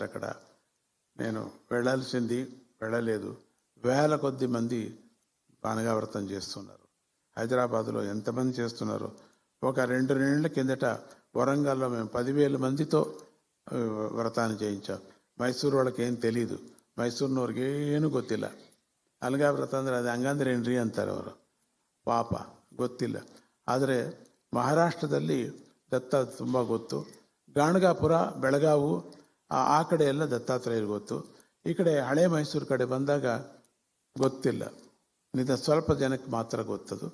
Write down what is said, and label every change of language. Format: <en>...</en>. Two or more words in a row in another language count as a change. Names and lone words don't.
<te>అక్కడ నేను వెళ్ళలేదు. వేల కొద్ది మంది అనగావ్రతం చేస్తున్నారు. హైదరాబాద్లో ఎంతమంది చేస్తున్నారు? ఒక 2 నెలల కిందట వరంగల్లో మేము 10,000 మందితో వ్రతాన్ని చేయించాం. ಮೈಸೂರು వాళ్ళకి ఏం తెలీదు,</te> <kn>ಮೈಸೂರಿನವ್ರಿಗೆ ಏನು ಗೊತ್ತಿಲ್ಲ. ಅಲಗಾವ್ರತ ಅಂದರೆ ಅದು ಹಂಗಂದ್ರೆ ಏನ್ರಿ ಅಂತಾರೆ ಅವರು, ಪಾಪ ಗೊತ್ತಿಲ್ಲ. ಆದರೆ ಮಹಾರಾಷ್ಟ್ರದಲ್ಲಿ ದತ್ತ ತುಂಬ ಗೊತ್ತು. ಗಾಣಗಾಪುರ, ಬೆಳಗಾವು ಆ ಕಡೆ ಎಲ್ಲ ದತ್ತಾತ್ರೇಯರು ಗೊತ್ತು. ಈ ಕಡೆ ಹಳೆ ಮೈಸೂರು ಕಡೆ ಬಂದಾಗ ಗೊತ್ತಿಲ್ಲ, ಸ್ವಲ್ಪ ಜನಕ್ಕೆ ಮಾತ್ರ ಗೊತ್ತದು.</kn>